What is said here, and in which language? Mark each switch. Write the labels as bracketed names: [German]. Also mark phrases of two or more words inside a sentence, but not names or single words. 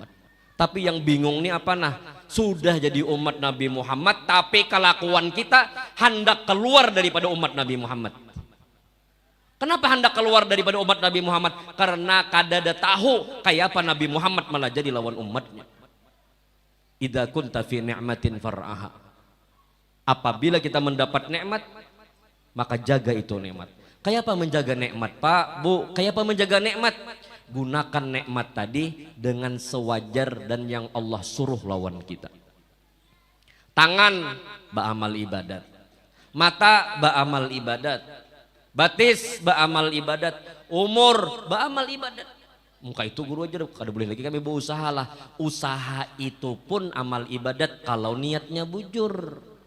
[Indonesian] Tapi yang bingung nih apa nah? Sudah jadi umat Nabi Muhammad, tapi kelakuan kita hendak keluar daripada umat Nabi Muhammad. Kenapa hendak keluar daripada umat Nabi Muhammad? [Banjar] Karena kadada tahu kayak apa Nabi Muhammad malah jadi lawan umatnya. [Arabic] إذا كنت في نعمة فارعها. [Indonesian] Apabila kita mendapat nikmat, maka jaga itu nikmat. [Banjar] Kayak apa menjaga nikmat, Pak, Bu? Kayak apa menjaga nikmat? [Indonesian] Gunakan nikmat tadi dengan sewajar dan yang Allah suruh lawan kita. [Banjar] Tangan ba'amal ibadat, mata ba'amal ibadat, batis ba'amal ibadat, umur ba'amal ibadat. Muka itu guru aja kada boleh lagi kami berusaha lah. Usaha itu pun amal ibadat kalau niatnya bujur.